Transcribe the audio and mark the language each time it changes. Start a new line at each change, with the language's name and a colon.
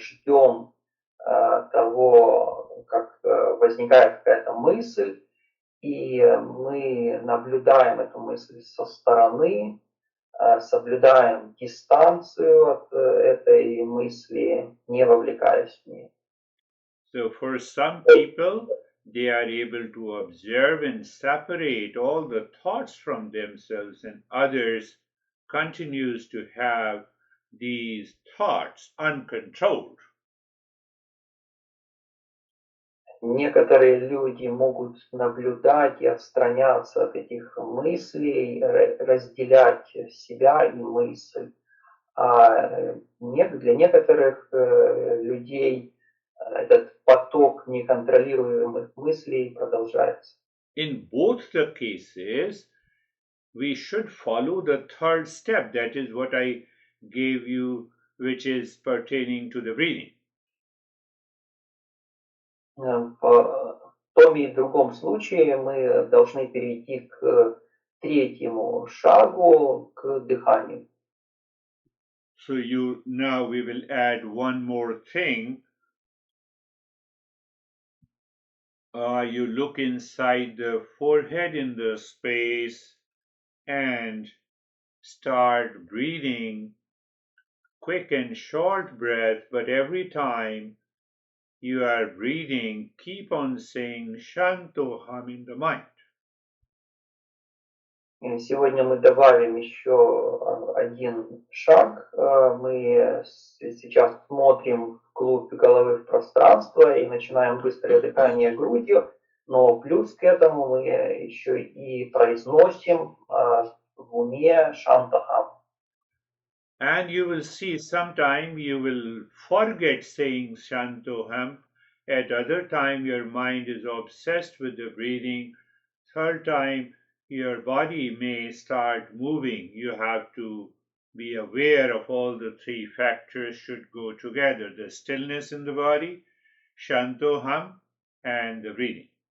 Russian: Мы ждем того, как возникает какая-то мысль, и мы наблюдаем эту мысль со стороны, соблюдаем дистанцию от этой мысли, не вовлекаясь в нее.
English: So for some people, they are able to observe and separate all the thoughts from themselves, and others continues to have these thoughts uncontrolled.
Russian: Некоторые люди могут наблюдать и отстраняться от этих мыслей, разделять себя и мысль. А для некоторых людей этот поток неконтролируемых мыслей продолжается.
English: In both the cases, we should follow the third step. That is what I gave you, which is pertaining to the breathing.
Russian: В том и другом случае мы должны перейти к третьему шагу, к дыханию.
English: So now we will add one more thing. You look inside the forehead in the space and start breathing quick and short breath, but every time you are breathing, keep on saying Shantoham in the mind.
Russian: Сегодня мы добавим еще один шаг. Мы сейчас смотрим вглубь головы в пространство и начинаем быстрое дыхание грудью, но плюс к этому мы еще и произносим в уме Шантахам.
English: And you will see sometime you will forget saying Shantoham. At other time your mind is obsessed with the breathing. Third time your body may start moving. You have to be aware of all the three factors should go together: the stillness in the body, Shantoham, and the breathing.